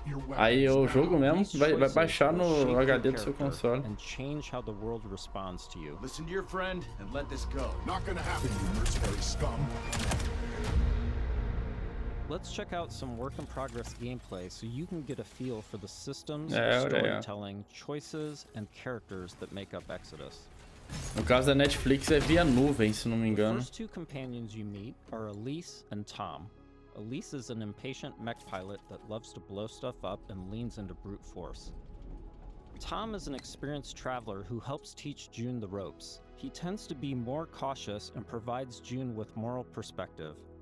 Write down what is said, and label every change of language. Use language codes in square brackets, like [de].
[pt] Aí o jogo mesmo vai baixar no HD do seu console. [en] Listen to your friend and let this go. Not gonna happen, you mercenary scum. Let's check out some work-in-progress gameplay so you can get a feel for the systems, storytelling, choices, and characters that make up Exodus. [pt] No caso da Netflix é via nuvem, se não me engano. [en] The first two companions you meet are Elise and Tom. Elise is an impatient mech pilot that loves to blow stuff up and leans into brute force. Tom is an experienced traveler who helps teach June the ropes. He tends to be more cautious and provides June with moral perspective.